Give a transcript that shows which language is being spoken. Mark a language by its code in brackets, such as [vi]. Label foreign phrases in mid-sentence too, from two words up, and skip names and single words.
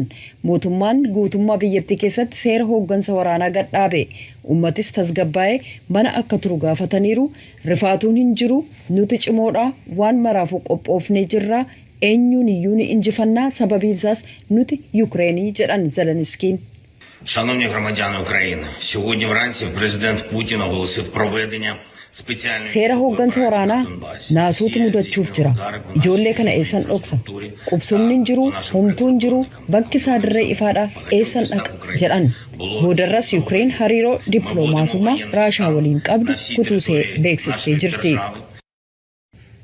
[om] Mootummaan guutummaa biyyattii keessatti seera hooggansa waraanaa gadhaabe. Uummatis tasgabbaa'ee mana akka turu gaafataniiru. Rifaatuun hin jiru nuti cimoodha waan maraafuu qophoofnee jirra eenyuun iyyuu ni injifannaa sababiinsaas nuti Yuukireenii jedhan Zeleniskiin. [uk] Шановні громадяни України, сьогодні вранці президент Путін оголосив проведення [om] Seera hooggansa waraanaa naasuutu mudachuuf jira. Ijoollee kana eessan dhoksa? Qubsumni hin jiru, homtuu hin jiru, bakki isaa dirree ifaadha eessan dhaqa jedhan. Boodarras Yuukireen hariiroo dippiloomaasummaa Raashaa waliin qabdu kutuusee beeksistee jirti.